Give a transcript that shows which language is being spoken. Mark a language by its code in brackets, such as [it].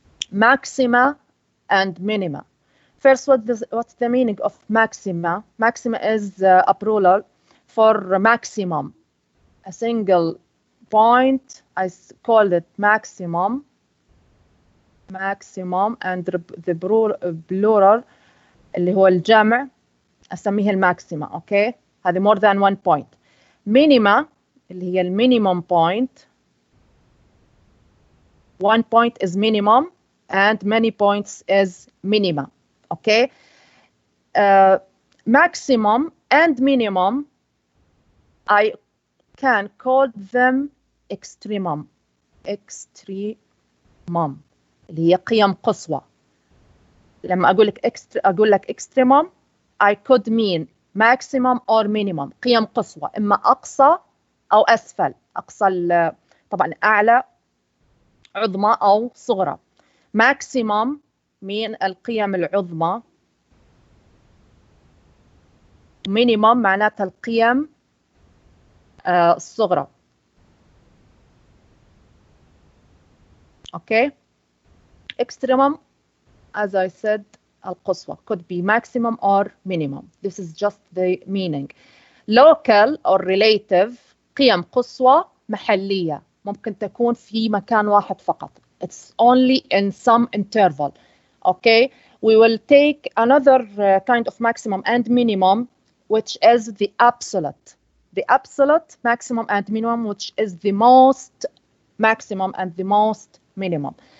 [en] Maxima and minima. First, what's the meaning of maxima? Maxima is a plural for maximum. A single point, I called it maximum. And the plural [ar] اللي هو الجمع أسميها الماكسيما. [en] Okay, هذه more than one point. Minima [ar] اللي هي المينيمم [en] point One point is minimum and many points is minima. Okay. Maximum and minimum, I can call them extremum. [ar] Extremum اللي هي قيم قصوى. لما أقول لك [en] extremum, I could mean maximum or minimum. [ar] قيم قصوى، إما أقصى أو أسفل. أقصى طبعا أعلى عظمى أو صغرى. maximum من القيم العظمى. minimum معناتها القيم الصغرى. [en] Okay. Extremum, as I said, القصوى, could be maximum or minimum. This is just the meaning. Local or relative, [ar] قيم قصوى محلية، ممكن تكون في مكان واحد فقط. [en] It's only in some interval. Okay. We will take another kind of maximum and minimum, which is the absolute. The absolute maximum and minimum, which is the most maximum and the most minimum.